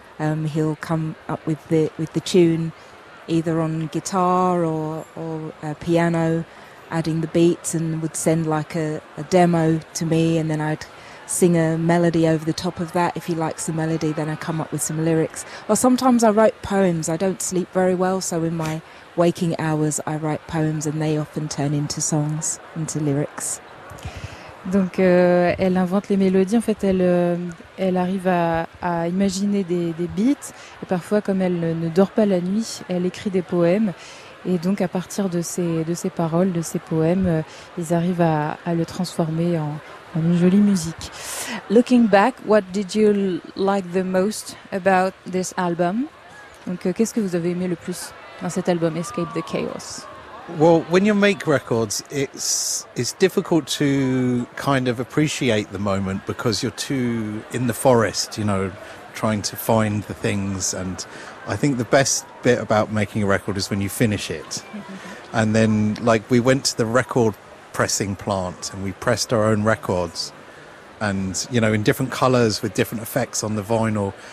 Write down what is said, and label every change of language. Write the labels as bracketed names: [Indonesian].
[English] He'll come up with the tune, either on guitar or piano, adding the beats, and would send like a demo to me, and then I'd sing a melody over the top of that. If he likes the melody, then I come up with some lyrics. Or sometimes I write poems. I don't sleep very well, so in my waking hours, I write poems, and they often turn into songs, into lyrics. [French] Donc, elle invente les mélodies. En fait, elle arrive à imaginer des beats. Et parfois, comme elle ne dort pas la nuit, elle écrit des poèmes. Et donc, à partir de ces paroles, de ces poèmes, ils arrivent à le transformer en une jolie musique. [English] Looking back, what did you like the most about this album? [French] Donc, qu'est-ce que vous avez aimé le plus dans cet album Escape the Chaos? [English] Well, when you make records, it's difficult to kind of appreciate the moment because you're too in the forest, you know, trying to find the things. And I think the best bit about making a record is when you finish it. And then, like, we went to the record pressing plant and we pressed our own records and, you know, in different colors with different effects on the vinyl.